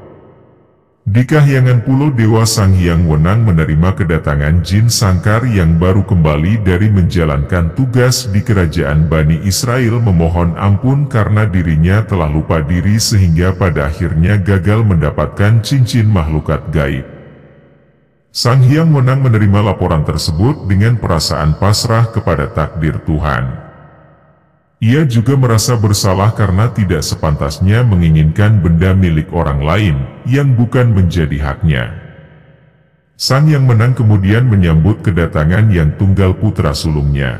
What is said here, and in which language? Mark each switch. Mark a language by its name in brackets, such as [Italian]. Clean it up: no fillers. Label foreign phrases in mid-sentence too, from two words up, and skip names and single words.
[Indonesian] Di kahyangan Pulau Dewa, Sang Hyang Wenang menerima kedatangan Jin Sakar yang baru kembali dari menjalankan tugas di kerajaan Bani Israel, memohon ampun karena dirinya telah lupa diri sehingga pada akhirnya gagal mendapatkan cincin makhlukat gaib. Sang Hyang Wenang menerima laporan tersebut dengan perasaan pasrah kepada takdir Tuhan. Ia juga merasa bersalah karena tidak sepantasnya menginginkan benda milik orang lain yang bukan menjadi haknya. Sang Yang Menang kemudian menyambut kedatangan Yang Tunggal putra sulungnya.